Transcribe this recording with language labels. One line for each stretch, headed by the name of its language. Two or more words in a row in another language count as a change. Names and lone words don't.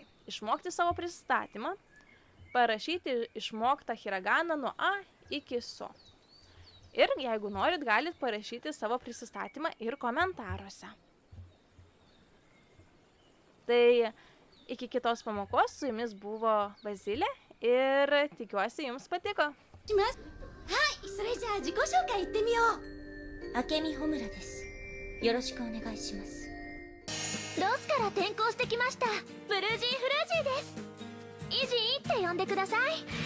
Lithuanian: Išmokti savo prisistatymą, parašyti išmoktą hiraganą nuo A iki So. Ir jeigu norit, galit parašyti savo prisistatymą ir komentaruose. Tai iki kitos pamokos su jumis buvo Bazilė ir tikiuosi jums patiko.
Japanese: それじゃあ自己紹介行ってみよう。明美穂村です。よろしくお願いします。ロスから転校してきましたブルージー・フルージーです。イジーって呼んでください。